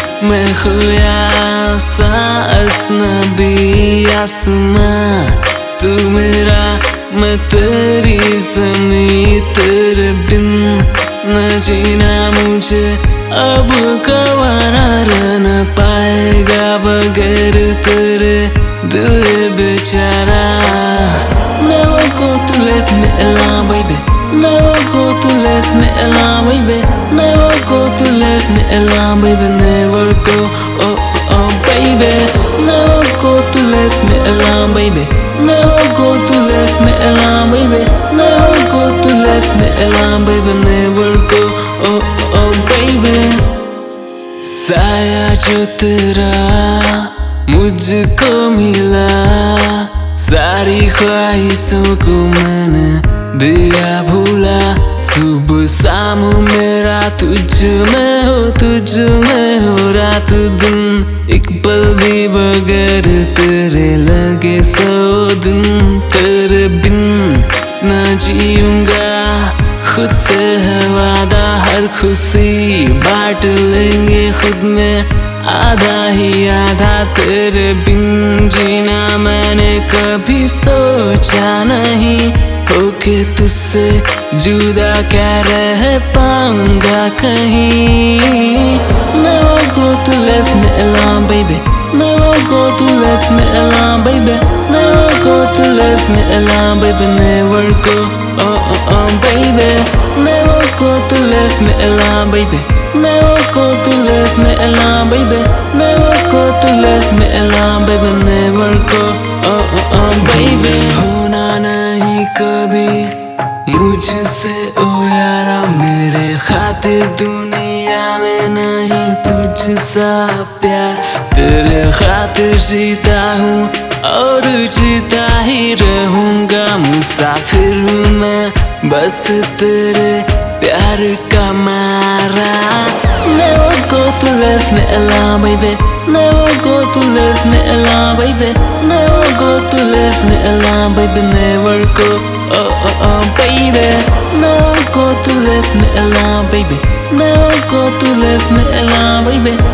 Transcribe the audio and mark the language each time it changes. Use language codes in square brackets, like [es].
[hi] मैं खोया सा अजनबी आसमां, तू मेरा मैं तेरी ज़मीं। तेरे बिन न जीना मुझे अब गवारा, रह न पाएगा बगैर तेरे दिल बेचारा। [en] Never go to let me alone, baby. Never go to let me alone, baby. Never go to let me alone, baby. Never go, oh oh baby. Never go to let me alone, baby. Never go to let me alone, baby. Never go to let me alone, baby. Never go, oh oh baby. [hi] साया जो तेरा मुझको मिला, सारी ख्वाहिशों को मैंने दिया भूला। सुबह शाम मेरा तुझ में हो रात दिन। एक पल भी बगैर तेरे लगे 100 दिन। तेरे बिन न जीऊंगा, खुद से है वादा, हर खुशी बांट लेंगे खुद में आधा ही आधा। तेरे बिन जीना मैंने कभी सोचा नहीं, होके तुझसे जुदा क्या रह पाऊंगा कहीं। [en] Never go to let me alone, baby. Never go to let me alone, baby. Never go to let me alone, baby. Never go, oh oh oh baby. Never go to let me alone, baby. Never go to let me alone, baby. Never go to let me alone, baby. Never go, oh oh oh baby. [hi] होना नहीं कभी मुझसे ओ यारा, मेरे खातिर दुनिया में नहीं तुझसा प्यार। तेरे खातिर जीता हूँ और जीता ही रहूँगा। मुसाफिर हूँ मैं बस तेरे प्यार का मारा। [en] Never go to let me alone, baby. Never go to let me alone, baby. Never go to let me alone, baby. Never go, oh oh oh baby. Never go to let me alone, baby. Never go to let me alone, baby.